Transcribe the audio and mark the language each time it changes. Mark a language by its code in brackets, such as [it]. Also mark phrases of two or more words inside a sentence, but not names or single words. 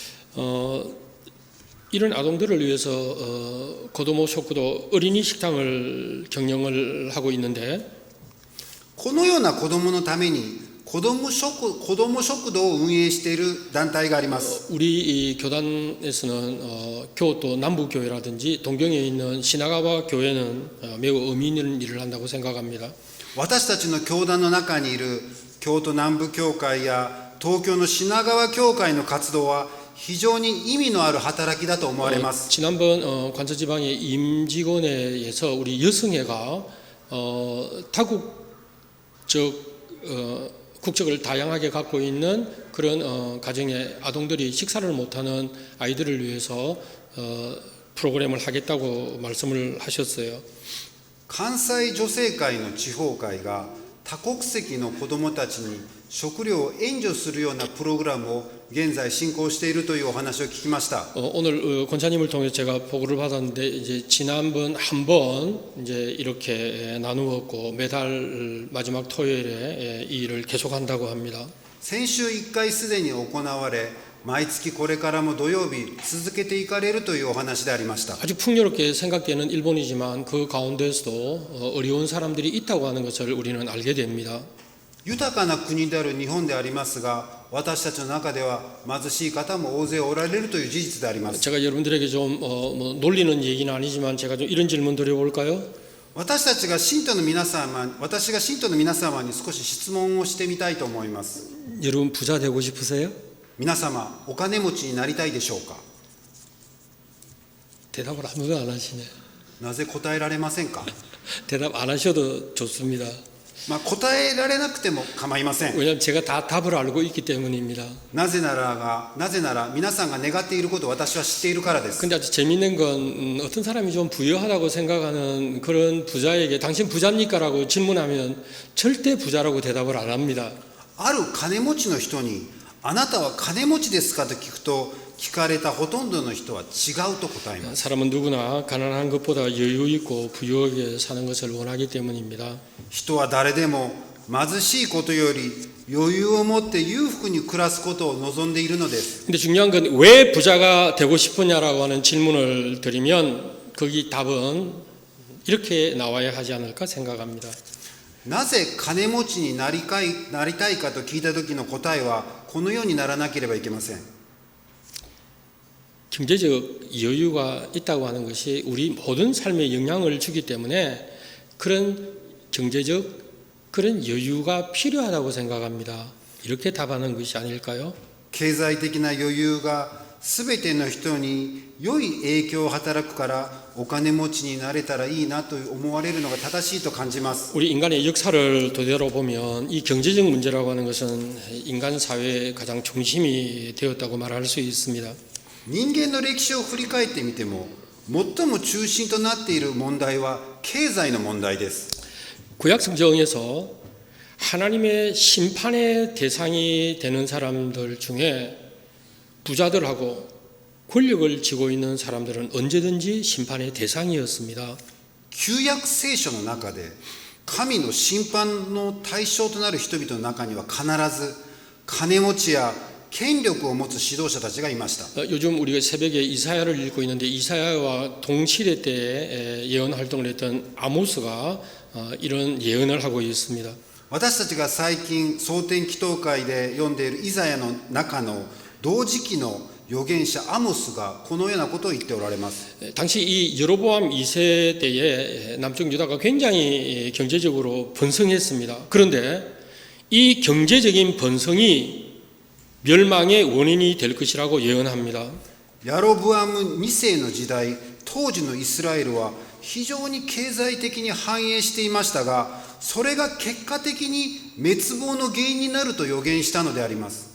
[ko] 이런 아동들을 위해서 [ja] 子ども食堂 [ko] 어린이 식당을 경영을 하고 있는데 [ja] このような子どものために子ども食堂を運営している団体があります。 [ko] 우리 이 교단에서는 교도 남부교회라든지 동경에 있는 시나가와 교회는 매우 의미 있는 일을 한다고 생각합니다. [ja] 私たちの教団の中にいる京都南部教会や東京の品川教会の活動は非常に意味のある働きだと思われます。 [ko] 지난번 관서지방의 임직원회에서 우리 여성회가 다국적 국적을 다양하게 갖고 있는 그런 가정의 아동들이 식사를 못하는 아이들을 위해서 프로그램을 하겠다고 말씀을 하셨어요. [ja] 関西女性会の地方会が多国籍の子どもたちに食料を援助するようなプログラムを現在進行しているというお話を聞きました。 [ko] 오늘 권사님을 통해 제가 보고를 받았는데 이제 지난번 한 번 이제 이렇게 나누었고 매달 마지막 토요일에 이 일을 계속한다고 합니다. [ja] 先週1回すでに行われ、毎月これからも土曜日続けていかれるというお話でありました。 [ko] 아주 풍요롭게 생각되는 일본이지만 그 가운데서도 어려운 사람들이 있다고 하는 것을 우리는 알게 됩니다. [ja] 豊かな国である日本でありますが、私たちの中では貧しい方も大勢おられるという事実であります。 [ko] 제가 여러분들에게 좀 놀리는 얘기는 아니지만 제가 좀 이런 질문 드려볼까요? [ja] 私が信徒の皆様に少し質問をしてみたいと思います。 [ko] 여러분 부자 되고 싶으세요? [ja] 皆様、お金持ちになりたいでしょうか。 [ko] 대답을 아무도 안 하시네. [ja] なぜ答えられませんか。 [ko] 대답 안 하셔도 좋습니다. [ja] 答えられなくても構いません。 [ko] 왜냐하면 제가 다 답을 알고 있기 때문입니다. [ja] なぜなら皆さんが願っていることを私は知っているからです。 [ko] 근데 아주 재밌는 건 어떤 사람이 좀 부유하다고 생각하는 그런 부자에게 당신 부자입니까? 라고 질문하면 절대 부자라고 대답을 안 합니다. [ja] ある金持ちの人にあなたは金持ちですかと聞くと、聞かれたほとんどの人は違うと答えます。 [ko] 사람은 누구나 가난한 것보다 여유 있고 부유하게 사는 것을 원하기 때문입니다. [ja] 人は誰でも貧しいことより余裕を持って裕福に暮らすことを望んでいるのです。 [ko] 근데 중요한 건 왜 부자가 되고 싶으냐라고 하는 질문을 드리면 거기 답은 이렇게 나와야 하지 않을까 생각합니다. [ja] なぜ金持ちになりたいかと聞いた時の答えはこのようにならなければいけません。 [ko] 경제적 여유가 있다고 하는 것이 우리 모든 삶에 영향을 주기 때문에 그런 경제적 그런 여유가 필요하다고 생각합니다. 이렇게 답하는 것이 아닐까요? [ja] 経済的な余裕がすべての人に良い影響を働くからお金持ちになれたらいいなと思われるのが正しいと感じます。 [ko] 우리 인간의 역사를 토대로 보면 이 경제적 문제라고 하는 것은 인간 사회의 가장 중심이 되었다고 말할 수 있습니다. [ja] 人間の歴史を振り返ってみても、最も中心となっている問題は経済の問題です。 [ko] 구약 성경에서 하나님의 심판의 대상이 되는 사람들 중에 부자들하고 권력을 쥐고 있는 사람들은 언제든지 심판의 대상이었습니다. [ja] 旧約聖書の中で神の審判の対象となる人々の中には必ず金持ちや権力を持つ指導者たちがいました。 [ko] 요즘 우리가 새벽에 이사야를 읽고 있는데 이사야와 동시대 때에 예언 활동을 했던 아모스가 이런 예언을 하고 있습니다. [ja] 私たちが最近蒼天祈祷会で読んでいるイザヤの中の同時期の預言者アモスがこのようなことを言っておられます。 [ko] 당시 이 여로보암 2세 때에 남쪽 유다가 굉장히 경제적으로 번성했습니다. 그런데 이 경제적인 번성이 멸망의 원인이 될 것이라고 예언합니다. [ja] ヤロブアム2世の時代、当時のイスラエルは非常に経済的に繁栄していましたが、それが結果的に滅亡の原因になると予言したのであります。